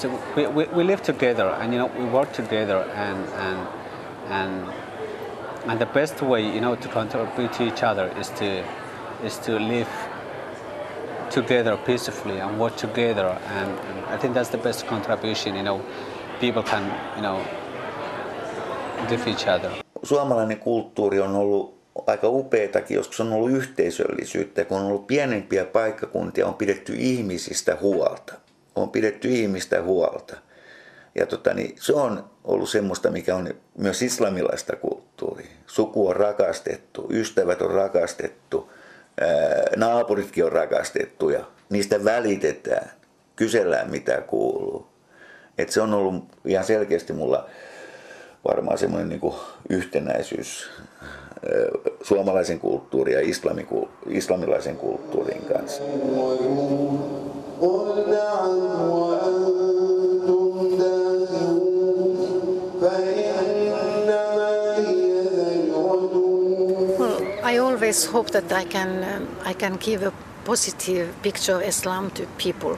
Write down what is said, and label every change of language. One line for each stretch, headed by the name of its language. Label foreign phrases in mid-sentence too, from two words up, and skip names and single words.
English: We live together, and we work together, and the best way, to contribute to each other is to live together peacefully and work together, and I think that's the best contribution. People can, give each other.
Finnish: Suomalainen kulttuuri on ollut aika upeatakin, joskus on ollut yhteisöllisyyttä, kun on ollut pienempiä paikkakuntia, on pidetty ihmisistä huolta. Ja se on ollut semmoista, mikä on myös islamilaista kulttuuria. Suku on rakastettu, ystävät on rakastettu, naapuritkin on rakastettu ja niistä välitetään, kysellään mitä kuuluu. Et se on ollut ihan selkeästi mulla varmaan semmoinen niin kuin yhtenäisyys suomalaisen kulttuurin ja islamilaisen kulttuurin kanssa.
English: Well, I always hope that I can give a positive picture of Islam to people.